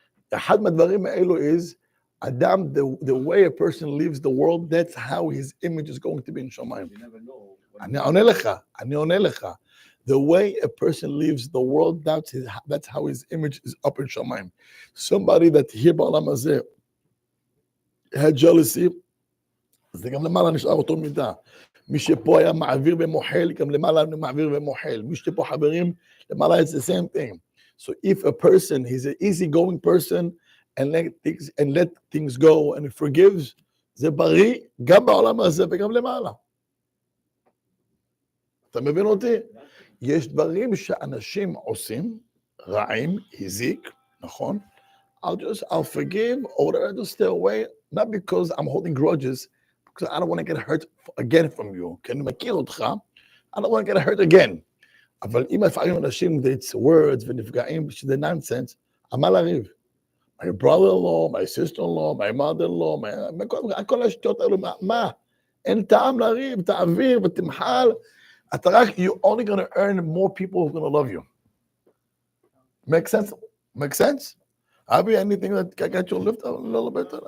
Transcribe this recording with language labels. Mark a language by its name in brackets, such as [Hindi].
[Hebrew] אחד מהדברים האלו [English] is, אדם, the way a person leaves the world, that's how his image is going to be in שמיים. [Hebrew] אני עונה לך. [English] The way a person leaves the world, that's how his image is up in שמיים. Somebody that here [Hebrew] בעולם הזה, [English] had jealousy, [Hebrew] זה גם למעלה נשאר אותו מידה. מי שפה היה מעביר ומוחל, גם למעלה מעביר ומוחל. מי שפה חברים, למעלה it's the same thing. So if a person, he's an easygoing person, and let things go, and he forgives, זה בריא, גם בעולם הזה וגם למעלה. אתה מבין אותי? יש דברים שאנשים עושים, רעים, הזיק, נכון? [English] I'll forgive, or whatever, just stay away, not because I'm holding grudges, because I don't want to get hurt again from you. [Hebrew] כי אני מכיר אותך, [English] I don't want to get hurt again. [Hebrew] אבל אם לפעמים אנשים, [English] it's words [Hebrew] ונפגעים, שזה nonsense, מה לריב? [English] My brother-in-law, my sister-in-law, my mother-in-law, [Hebrew] כל השטויות האלו, מה? אין טעם לריב, תעביר ותמחל, אתה רק, [English] you're only going to earn more people who are going to love you. Make sense? Make sense? Abby, anything that got you lift a little bit?